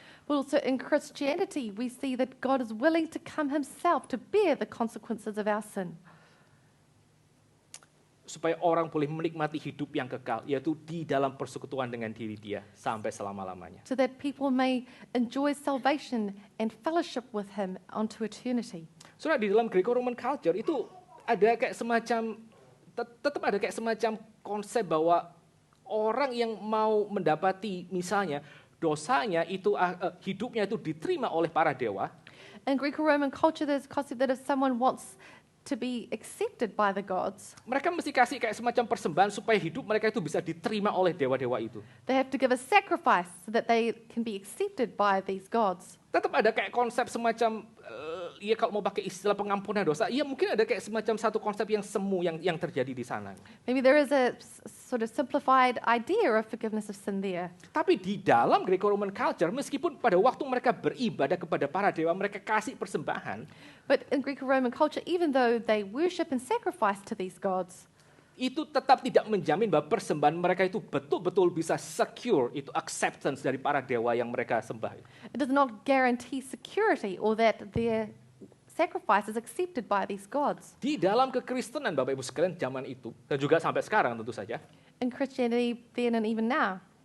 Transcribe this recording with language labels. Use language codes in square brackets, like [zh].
[en] But also in Christianity, we see that God is willing to come himself to bear the consequences of our sin. [id] Supaya orang boleh menikmati hidup yang kekal, yaitu di dalam persekutuan dengan diri dia sampai selama-lamanya. [en] So that people may enjoy salvation and fellowship with him unto eternity. [id] Saudara, di dalam Greco-Roman culture itu ada kayak semacam, tetap ada kayak semacam konsep bahwa orang yang mau mendapati misalnya dosanya itu, hidupnya itu diterima oleh para dewa, [en] In Greco-Roman culture, there's a concept that if someone wants to be accepted by the gods, [id] mereka mesti kasih kayak semacam persembahan supaya hidup mereka itu bisa diterima oleh dewa-dewa itu. [en] they have to give a sacrifice so that they can be accepted by these gods. [id] Tetap ada kayak konsep semacam, ya kalau mau pakai istilah pengampunan dosa, ya mungkin ada kayak semacam satu konsep yang semu yang terjadi di sana. [en] Maybe there is a sort of simplified idea of forgiveness of sin there. [id] Tapi di dalam Greco-Roman culture, meskipun pada waktu mereka beribadah kepada para dewa, mereka kasih persembahan, [en] But in Greco-Roman culture, even though they worship and sacrifice to these gods, [id] itu tetap tidak menjamin bahwa persembahan mereka itu betul-betul bisa secure, itu acceptance dari para dewa yang mereka sembah. [en] it does not guarantee security or that their sacrifice is accepted by these gods. [id] Di dalam kekristenan, Bapak Ibu sekalian, zaman itu, dan juga sampai sekarang tentu saja, [en] In Christianity, then and even now,